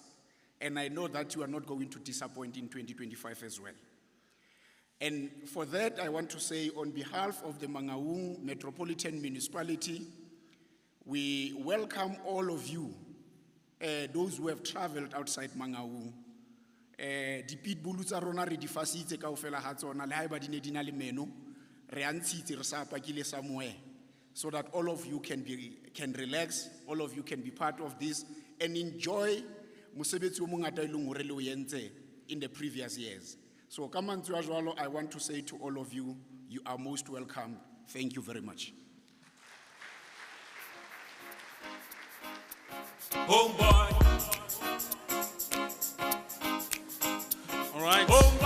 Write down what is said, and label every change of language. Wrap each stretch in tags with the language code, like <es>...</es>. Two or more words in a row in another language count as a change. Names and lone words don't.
<en>And I know that you are not going to disappoint in 2025 as well. And for that, I want to say on behalf of the Mangaung Metropolitan Municipality, we welcome all of you, those who have traveled outside Mangaung.</en> <st>Dipitbulu tsa rona re di fasitse kaofela ha tsona le haeba di ne di na le meno re a ntshitse re sa pakile somewhere,</st> <en>so that all of you can relax, all of you can be part of this and enjoy</en> <st>mosebetsi o mongata e leng hore le o yentse</st> <en>in the previous years. So I want to say to all of you, you are most welcome. Thank you very much. Homeboy. All right.</en>